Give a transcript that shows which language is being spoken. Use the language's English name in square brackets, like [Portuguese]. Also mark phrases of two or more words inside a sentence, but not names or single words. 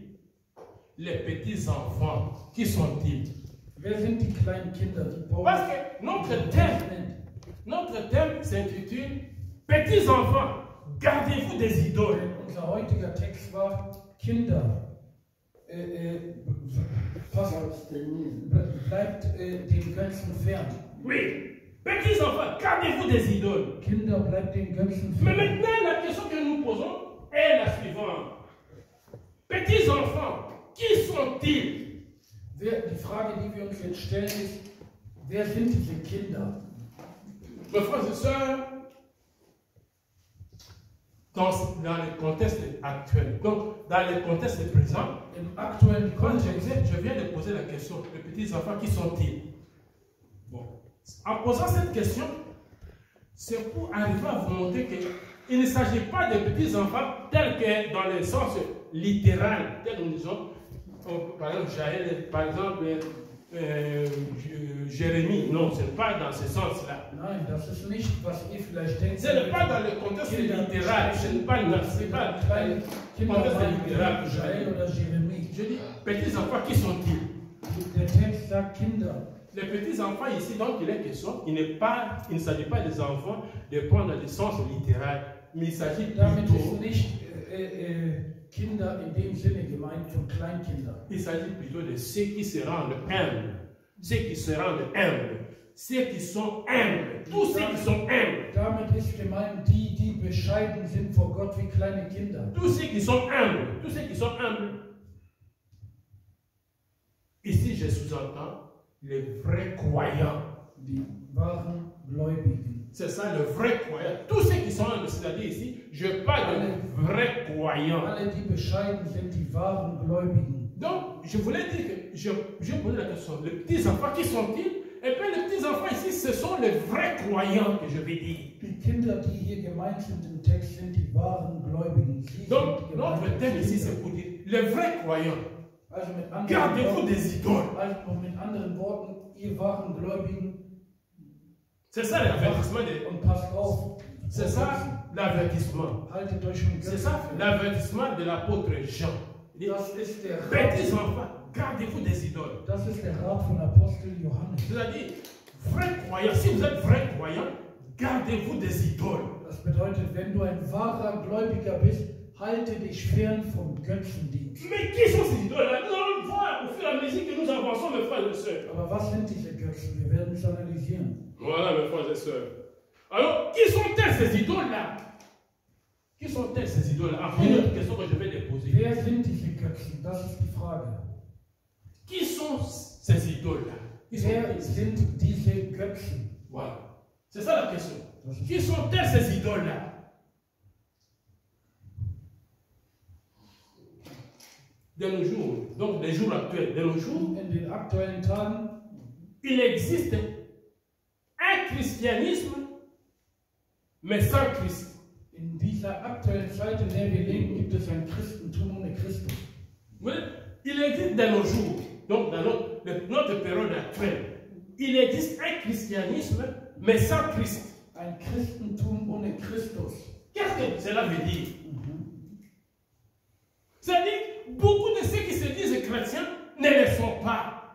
[French] Les petits-enfants, qui sont-ils? [German] Wer sind die kleinen Kinder, die Paulus? [French] Parce que notre thème s'intitule Petits-enfants, gardez-vous des idoles. [German] Unser heutiger Text war Kinder. Bleibt den Götzen fern. [French] Oui, petits-enfants, gardez-vous des idoles. [German] Kinder, bleibt den Götzen [French] Mais [German] fern. [French] maintenant, la question que nous posons est la suivante. Petits-enfants, qui sont-ils? [German] Die Frage, die wir uns jetzt stellen, ist, wer sind diese Kinder? [French] Mes frères et sœurs, dans le contexte actuel, donc dans le contexte présent, [German] Im aktuellen [French] quand [German] Kontext, [French] je viens de poser la question, les petits-enfants, qui sont-ils? Bon. En posant cette question, c'est pour arriver à vous montrer qu'il ne s'agit pas de petits-enfants tels que dans le sens littéral, tel que nous disons, par exemple, Jaël, par exemple, Jérémie. Non, ce n'est pas dans ce sens-là. [German] nein, das ist nicht, was ihr vielleicht denkt. [French] Ce n'est pas dans le contexte littéral. Ce n'est pas dans le contexte littéral que [German] Jaël oder Jérémie. [French] Je dis, petits-enfants, qui sont-ils? [German] Der Text sagt Kinder. [French] Les petits-enfants ici, donc il est question, il ne s'agit pas des enfants de prendre le sens littéral, mais il s'agit [German] Damit [French] plutôt... [German] ist nicht Kinder in dem Sinne gemeint, von Kleinkinder. [French] Il s'agit plutôt de ceux qui se rendent humbles. Ceux qui se rendent humbles. ceux qui sont humbles. Tous ceux qui sont humbles. [German] Damit ist gemeint die, die bescheiden sind vor Gott wie kleine Kinder. [French] Tous ceux qui sont humbles. Tous ceux qui sont humbles. Ici, je sous-entends les vrais croyants. [German] Die wahren Gläubigen. [French] C'est ça, le vrai croyant. Tous ceux qui sont humbles, c'est-à-dire ici, je parle de vrais croyants. [German] Alle, die bescheiden sind, die wahren Gläubigen. [French] Donc, je voulais dire que je posais la question, les petits-enfants, qui sont-ils? Et puis les petits-enfants ici, ce sont les vrais croyants que je vais dire. [German] Die Kinder, die hier gemeint sind im Text, sind die wahren Gläubigen. [French] Donc, notre thème ici, c'est pour dire, les vrais croyants, [German] also mit anderen [French] gardez-vous des idoles. [German] Also mit anderen Worten, ihr wahren Gläubigen. [French] C'est ça l'avertissement. [German] Und passt auf. [French] C'est ça l'avertissement. [German] Haltet euch schon [French] C'est ça l'avertissement de l'apôtre Jean. [German] Das ist der [French] Petits enfants, gardez-vous des idoles. [German] Das ist der Rat von Apostel Johannes. [French] C'est-à-dire, vrais croyants, si vous êtes vrais croyants, gardez-vous des idoles. [German] Das bedeutet, wenn du ein wahrer Gläubiger bist, halte dich fern vom Götzendienst. [French] Mais qui sont ces idoles-là? Nous allons le voir au fur et à mesure que nous avançons, mes frères et sœurs. [German] Aber was sind diese Götzen? Wir werden es analysieren. [French] Voilà, mes frères et sœurs. Alors, qui sont-elles ces idoles-là? Qui sont-elles ces idoles-là? Enfin, une autre question que je vais déposer. [German] Wer sind diese Götzen? Das ist die Frage. [French] Qui sont ces idoles-là? [German] Wer sind diese Götzen? [French] Voilà. C'est ça la question. Qui sont-elles ces idoles-là? De nos jours, donc les jours actuels, de nos jours, [German] In den aktuellen Tagen [French] il existe un christianisme, mais sans Christ. [German] in dieser aktuellen Zeit, in der wir leben, gibt es ein Christentum ohne Christus. [French] Il existe de nos jours, donc dans notre période actuelle, il existe un christianisme, mais sans Christ. [German] Ein Christentum ohne Christus. [French] Qu'est-ce que cela veut dire? C'est-à-dire, beaucoup de ceux qui se disent chrétiens ne le sont pas.